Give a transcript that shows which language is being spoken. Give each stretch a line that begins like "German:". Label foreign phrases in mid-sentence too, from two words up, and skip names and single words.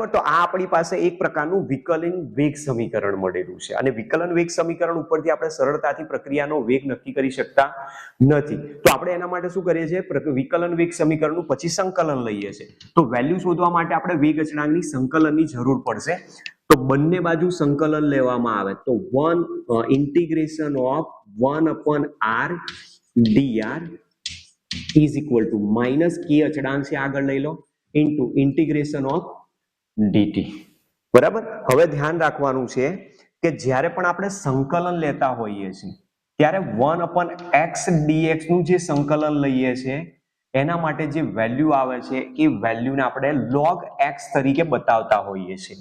Gujarati: તો આ આપણી પાસે એક પ્રકારનું વિકલન વેગ સમીકરણ મળેલું છે અને વિકલન વેગ સમીકરણ ઉપરથી આપણે સરળતાથી પ્રક્રિયાનો વેગ નક્કી કરી શકતા નથી. તો આપણે એના માટે શું કરીએ છીએ, વિકલન વેગ સમીકરણનું પછી સંકલન લઈએ છીએ. તો વેલ્યુ શોધવા માટે આપણે વેગ અચળાંકની સંકલનની જરૂર પડશે. તો બંને બાજુ સંકલન લેવામાં આવે તો
English: integration of 1/r dr = -k
Gujarati: અચળાંક છે આગળ લઈ લો
English: integration of dt.
Gujarati: બરાબર. હવે ધ્યાન રાખવાનું છે કે જ્યારે પણ આપણે સંકલન લેતા હોઈએ છીએ ત્યારે 1/x dx નું જે સંકલન લઈએ છીએ એના માટે જે વેલ્યુ આવે છે એ વેલ્યુને આપણે log x તરીકે બતાવતા હોઈએ છીએ.